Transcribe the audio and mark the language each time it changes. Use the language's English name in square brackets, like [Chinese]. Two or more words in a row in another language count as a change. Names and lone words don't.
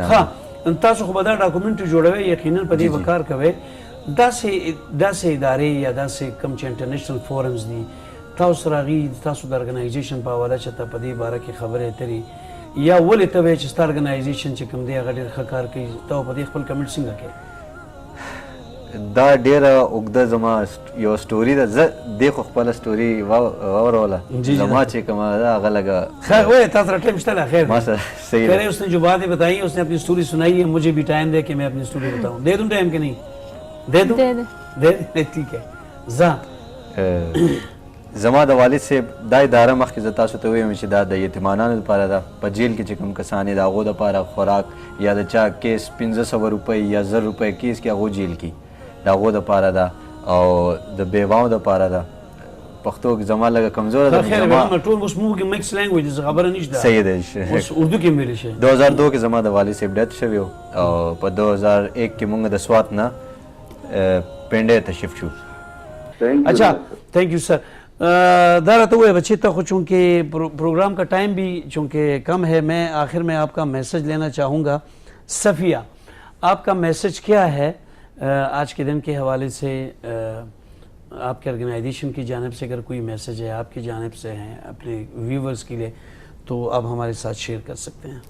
[Pashto] ښه تاسو خو به دا ډاکومنټري جوړوئ یقینا په دې به کار کوئ داسې ادارې یا داسې کوم چې [English] international forums [Pashto] دي تاسو سره هغې تاسو د ارګنایزیشن په حواله چې ته په دې باره کې خبرې اترې یا ولې ته وایې چې ستا ارګنایزیشن چې کوم دی هغه ډېر ښه کار کوي ته په دې خپل کمنټ څنګه کوې؟ دا ډیره اوږده زما یو سټوري ده زه دې خو خپله سټوري واوروله زما چې کومه ده هغه لږه خیر وایي تا سره ټایم شته نا خیر ما سره صحیح [Urdu] ہے اس نے جو باتیں بتائی اس نے اپنی اسٹوری سنائی ہے مجھے بھی ٹائم دے کہ میں اپنی اسٹوری بتاؤں دے دوں ٹائم کہ نہیں دے دوں دے ٹھیک ہے زا [Pashto] زما د والد صاحب دا اداره مخکې زه تاسو ته ویم چې دا د یتیمانانو لپاره ده په جیل کې چې کوم کسان دي د هغو دپاره خوراک یا د چا کیس 1500 روپۍ یا 1000 روپۍ کیس کې هغو جیل کې د هغو دپاره ده او د بیواو دپاره ده پښتو کې زما لږه کمزوره ده خیر ټول اوس موږ [English] mix language [Pashto] څه خبره نشته صحیح ده اوس اردو کې ویلی شي 2002 کې زما د والد صاحب ډیت شوی او په 2001 کې موږ د سوات نه پنډۍ ته شفټ شو. [English] اچھا Thank you sir. [Urdu] دارا تو وہ بچے تک چونکہ پروگرام کا ٹائم بھی چونکہ کم ہے میں آخر میں آپ کا میسج لینا چاہوں گا. صفیہ آپ کا میسج کیا ہے آج کے دن کے حوالے سے آپ کے آرگنائزیشن کی جانب سے اگر کوئی میسج ہے آپ کی جانب سے ہیں اپنے ویورز کے لیے تو آپ ہمارے ساتھ شیئر کر سکتے ہیں.